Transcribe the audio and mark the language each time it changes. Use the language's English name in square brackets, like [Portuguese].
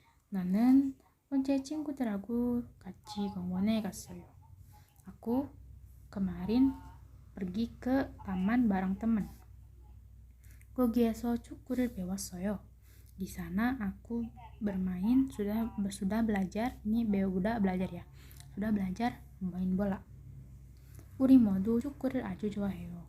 [Korean] 나는 어제 친구들하고 같이 공원에 갔어요. [Indonesian] Aku kemarin pergi ke taman bareng teman. [Korean] 거기에서 축구를 배웠어요. [Indonesian] Di sana aku bermain, sudah belajar, ini udah belajar ya. Sudah belajar main bola. [Korean] 우리 모두 축구를 아주 좋아해요.